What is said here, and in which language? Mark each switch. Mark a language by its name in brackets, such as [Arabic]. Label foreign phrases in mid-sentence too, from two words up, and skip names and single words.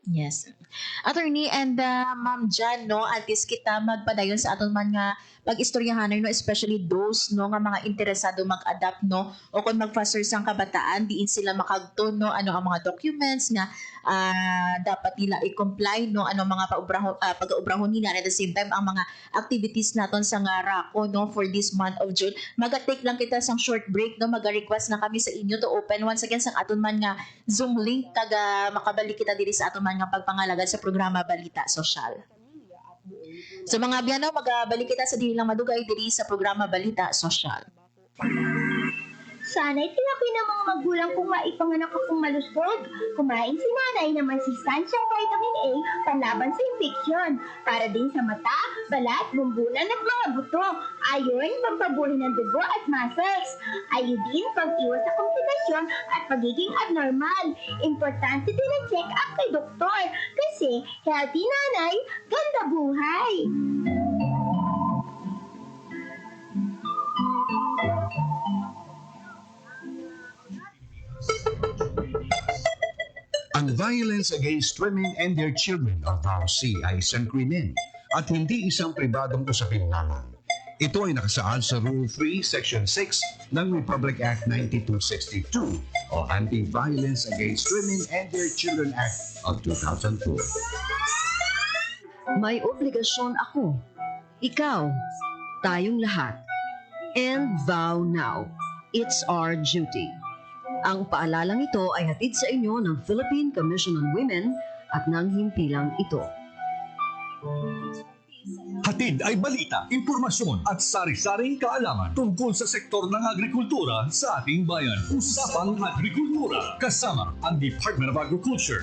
[Hiligaynon] Yes. Attorney and Ma'am Jan, no, atis kita magpadayon sa aton man nga pag-istoryahanay, no, [English] especially those [Hiligaynon] no nga mga interesado mag-adapt, no, o kung mag-foster sang kabataan, diin sila makagto, no, ano ang mga documents nga dapat nila i-comply, no, ano mga pag-aubrahon nila, [English] at the same time [Hiligaynon] ang mga activities naton sa nga RACO, no, [English] for this month of June. [Hiligaynon] Mag-take lang kita sang [English] short break, [Hiligaynon] no, mag-request na kami sa inyo [English] to open once again [Hiligaynon] sang aton man nga Zoom link kaga makabalik kita diri sa aton man nga pagpangalagad sa programa Balita Sosyal. So mga biyano, magbalik kita sa dili lang madugay diri sa programa Balita Sosyal. [Filipino] Sana'y tinaki ng mga magulang kung maipanganak akong malusog. Kumain si nanay ng masustansyang vitamin A panlaban sa infeksyon. Para din sa mata, balat, bumbunan at mga buto. Ayon, pampabuhay ng dugo at muscles. Ayodin, pag-iwas sa komplikasyon at pagiging abnormal. Importante din ang check-up kay doktor. Kasi healthy nanay, ganda buhay. Ang [English] violence against women and their children [Filipino] o VAUC ay isang krimen at hindi isang pribadong usapin lamang. Ito ay nakasaad sa Rule 3, Section 6 ng Republic Act 9262 o Anti-Violence Against Women and Their Children Act of 2002. May obligasyon ako, ikaw, tayong lahat. [English] And vow now. It's our duty. [Filipino] Ang paalalang ito ay hatid sa inyo ng Philippine Commission on Women at ng himpilang ito. Hatid ay balita, impormasyon at sari-saring kaalaman tungkol sa sektor ng agrikultura sa ating bayan. Usapang Agrikultura kasama ang Department of Agriculture.